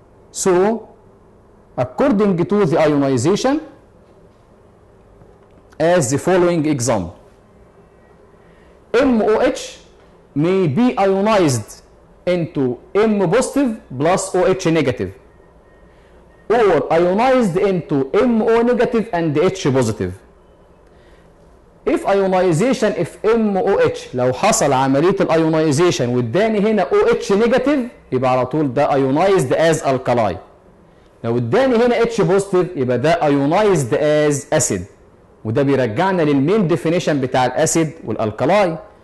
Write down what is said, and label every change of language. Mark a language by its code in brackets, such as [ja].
[en] So according to the ionization, as the following example, MOH may be ionized into M positive plus OH negative, or ionized into MO negative and H positive. If ionization if MOH [ar] لو حصل عملية الايونايزيشن واداني هنا OH نيجاتيف يبقى على طول ده [en] ionized as alkali. [ar] لو اداني هنا H positive يبقى ده [en] ionized as acid. [ar] وده بيرجعنا للمين ديفينيشن بتاع الاسيد والالكلاي.